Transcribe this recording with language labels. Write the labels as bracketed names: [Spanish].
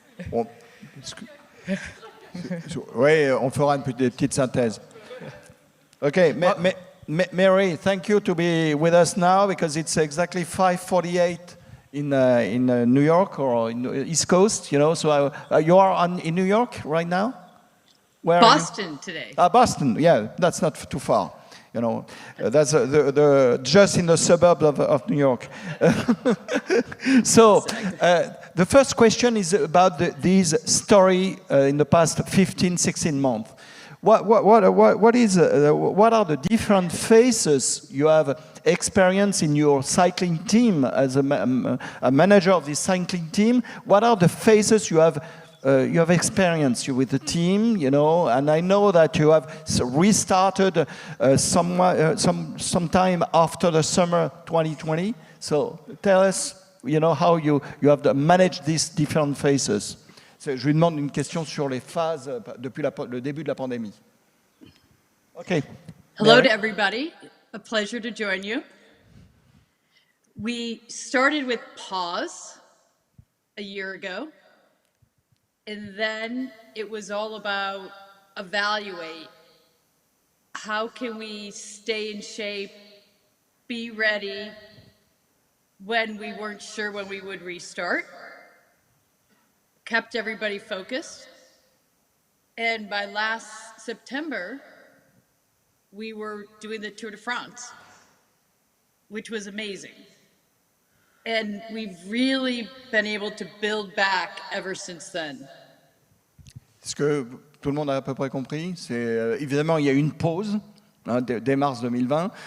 [French] Bon, oui, on fera une petite synthèse. [English] Okay, Mary, thank you to be with us now, because it's exactly 5:48 in New York or in the East Coast, you know. So you are in New York right now? Where Boston today. Boston, yeah, that's not too far. You know, that's just in the suburb of New York. So the first question is about these story in the past 15, 16 months. What are the different phases you have experienced in your cycling team as a manager of this cycling team? What are the phases you have experienced with the team, you know, and I know that you have restarted sometime after the summer 2020. So tell us, you know, how you have managed these different phases. [French] Je lui demande une question sur les phases depuis le début de la pandémie. [English] Okay. Hello to everybody. A pleasure to join you. We started with pause a year ago. And then it was all about evaluate. How can we stay in shape, be ready when we weren't sure when we would restart? Kept everybody focused. And by last September, we were doing the Tour de France, which was amazing. And we've really been able to build back ever since then. [French] Ce que tout le monde a à peu près compris, c'est évidemment il y a eu une pause dès mars 2020.